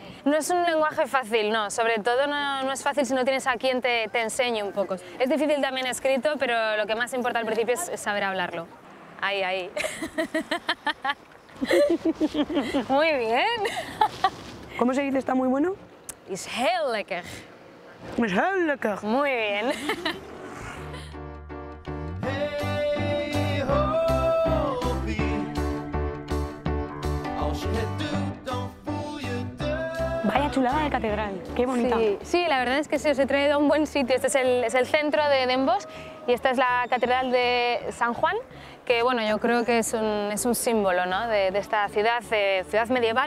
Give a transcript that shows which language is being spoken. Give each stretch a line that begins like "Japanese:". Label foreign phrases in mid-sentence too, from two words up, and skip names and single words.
Spanish: No es un lenguaje fácil, no, sobre todo no es fácil si no tienes a quien te enseñe un poco. Es difícil también escrito, pero lo que más importa al principio es saber hablarlo. Ahí. Muy bien. ¿Cómo se dice está muy bueno?
Dutch: Is heel lekker. Es heel lekker.
Spanish: Muy bien. Vaya chulada de catedral, qué bonita. Sí, la verdad es que sí, os he traído a un buen sitio. Este es el centro de Den Bosch y esta es la catedral de San Juan, que bueno, yo creo que es un símbolo, ¿no?, de esta ciudad medieval.